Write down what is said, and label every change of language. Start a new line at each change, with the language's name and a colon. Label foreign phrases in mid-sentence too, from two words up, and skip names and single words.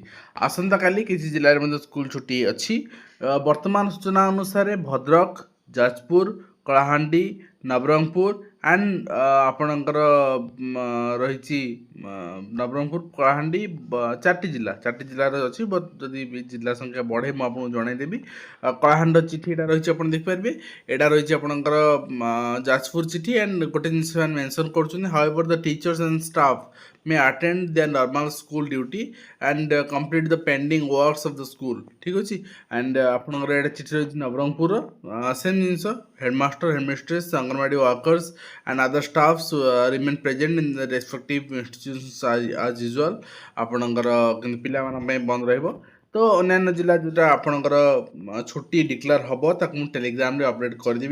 Odia: ଆସନ୍ତାକାଲି କିଛି ଜିଲ୍ଲାରେ ମଧ୍ୟ ସ୍କୁଲ ଛୁଟି ଅଛି। ବର୍ତ୍ତମାନ ସୂଚନା ଅନୁସାରେ ଭଦ୍ରକ, ଯାଜପୁର, କଳାହାଣ୍ଡି, ନବରଙ୍ଗପୁର ଆଣ୍ଡ ଆପଣଙ୍କର ରହିଛି ନବରଙ୍ଗପୁର, କଳାହାଣ୍ଡି, 4ଟି ଜିଲ୍ଲାର ଅଛି। ଯଦି ଜିଲ୍ଲା ସଂଖ୍ୟା ବଢ଼େ ମୁଁ ଆପଣଙ୍କୁ ଜଣାଇଦେବି। କଳାହାଣ୍ଡିର ଚିଠି ଏଇଟା ରହିଛି, ଆପଣ ଦେଖିପାରିବେ। ଏଇଟା ରହିଛି ଆପଣଙ୍କର ଯାଜପୁର ଚିଠି ଆଣ୍ଡ ଗୋଟେ ଜିନିଷ ସେମାନେ ମେନସନ୍ କରୁଛନ୍ତି,
English: however the teachers and staff may attend their normal school duty and complete the pending works of the school।
Odia: ଠିକ୍ ଅଛି।
English: ଆଣ୍ଡ
Odia: ଆପଣଙ୍କର ଏଇଟା ଚିଠି ରହିଛି ନବରଙ୍ଗପୁରର।
English: ସେମ୍ ଜିନିଷ, headmaster, headmistress, Anganwadi workers and other staffs remain present in the respective institutions as usual.
Odia: ଆପଣଙ୍କର କିନ୍ତୁ ପିଲାମାନଙ୍କ ପାଇଁ ବନ୍ଦ ରହିବ। ତ ଅନ୍ୟାନ୍ୟ ଜିଲ୍ଲା ଯେଉଁଟା ଆପଣଙ୍କର ଛୁଟି ଡିକ୍ଲେୟାର ହେବ ତାକୁ ମୁଁ ଟେଲିଗ୍ରାମରେ ଅପଡ଼େଟ୍ କରିଦେବି।